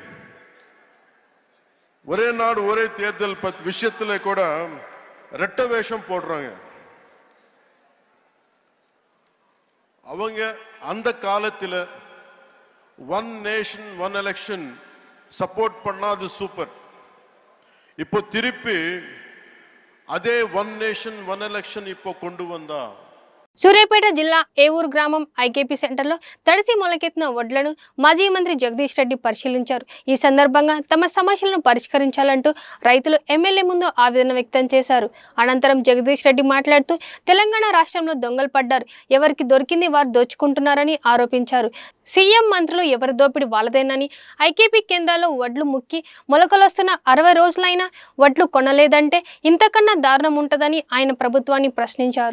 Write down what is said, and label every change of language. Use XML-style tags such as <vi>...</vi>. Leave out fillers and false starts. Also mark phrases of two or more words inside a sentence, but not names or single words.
<ta>ஒரே நாடு ஒரே தேர்தல் விஷயத்துல கூட ரெட்ட வேஷம் போடுறாங்க அவங்க அந்த காலத்துல</ta> <en>one nation one election</en> <ta>சப்போர்ட் பண்ணாது சூப்பர் இப்போ திருப்பி அதே</ta> <en>one nation one election</en> <ta>இப்போ கொண்டு வந்தா</ta> <te>సూర్యాపేట జిల్లా ఏవూరు గ్రామం ఐకేపీ సెంటర్లో తడిసి మొలకెత్తిన వడ్లను మాజీ మంత్రి జగదీష్ రెడ్డి పరిశీలించారు ఈ సందర్భంగా తమ సమస్యలను పరిష్కరించాలంటూ రైతులు ఎమ్మెల్యే ముందు ఆవేదన వ్యక్తం చేశారు అనంతరం జగదీష్ రెడ్డి మాట్లాడుతూ తెలంగాణ రాష్ట్రంలో దొంగలు పడ్డారు ఎవరికి దొరికింది వారు దోచుకుంటున్నారని ఆరోపించారు సీఎం మంత్రులు ఎవరి దోపిడి వాళ్ళదేనని ఐకేపీ కేంద్రాల్లో వడ్లు ముక్కి మొలకలొస్తున్న 60 రోజులైనా వడ్లు కొనలేదంటే ఇంతకన్నా దారుణం ఉంటుందని ఆయన ప్రభుత్వాన్ని ప్రశ్నించారు</te>